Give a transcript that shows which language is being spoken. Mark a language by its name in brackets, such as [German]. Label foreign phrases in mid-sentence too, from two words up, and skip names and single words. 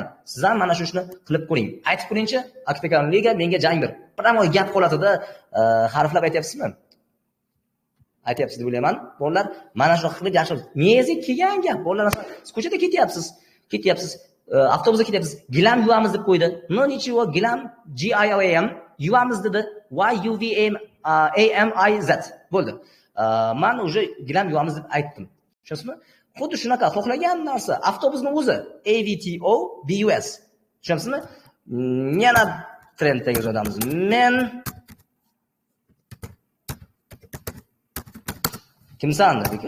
[Uzbek] Siz ham mana shu ishni qilib ko'ring. Aytib ko'ringchi, Octagon Liga menga jang ber. Pramo gap qolatida harflab aytyapsizmi? Aytyapsiz deb o'ylayman. Bolalar mana shu qilib yaxshi. Miyangizga kelgan gap. Bolalar siz ko'chada ketyapsiz. Avtobusda ketyapsiz. Gilam yuvamiz deb qo'ydi. [Russian] Но ничего [Uzbek] gilam G I L A M yuvamiz dedi. Y U V A M I Z bo'ldi. Men уже gilam yuvamiz deb aytdim. Tushunasizmi? Xuddi shunaqa xohlagan narsa avtobusning o'zi A V T O B U S. Tushunasizmi? Yana trenddagi yozamiz. Men kimsan dedi-ku?